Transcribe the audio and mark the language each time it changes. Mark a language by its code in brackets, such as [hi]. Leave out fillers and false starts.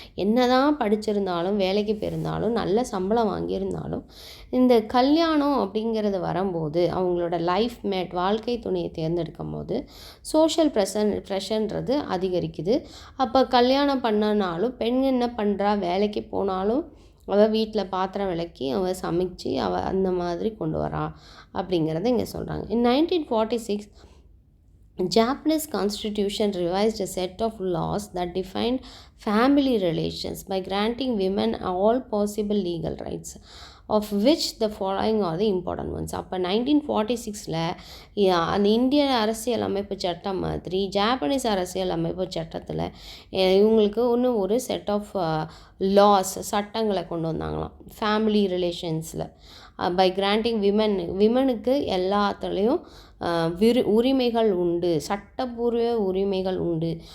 [ta] என்ன தான் படிச்சிருந்தாலும் வேலைக்கு போயிருந்தாலும் நல்ல சம்பளம் வாங்கியிருந்தாலும் இந்த கல்யாணம் அப்படிங்கிறது வரும்போது அவங்களோட லைஃப் மேட் வாழ்க்கை துணையை தேர்ந்தெடுக்கும் போது சோஷியல் ப்ரெஷர்ன்றது அதிகரிக்குது. அப்போ கல்யாணம் பண்ணனாலும் பெண் என்ன பண்ணுறா, வேலைக்கு போனாலும் அவள் வீட்டில் பாத்திரம் விளக்கி அவள் சமைச்சு அவள் அந்த மாதிரி கொண்டு வரா அப்படிங்கிறத இங்கே சொல்கிறாங்க. [en] In 1946 Japanese constitution revised a set of laws that defined family relations by granting women all possible legal rights, of which the following are the important ones. [ta] அப்போ 1946 அந்த இந்திய அரசியல் அமைப்பு சட்டம் மாதிரி ஜாப்பனீஸ் அரசியல் அமைப்பு சட்டத்தில் இவங்களுக்கு இன்னும் ஒரு [en] set of laws [ta] சட்டங்களை கொண்டு வந்தாங்களாம் ஃபேமிலி ரிலேஷன்ஸில். [en] by granting [ta] விமனுக்கு எல்லாத்துலேயும் உரிமைகள் உண்டு, சட்டப்பூர்வ உரிமைகள் உண்டு.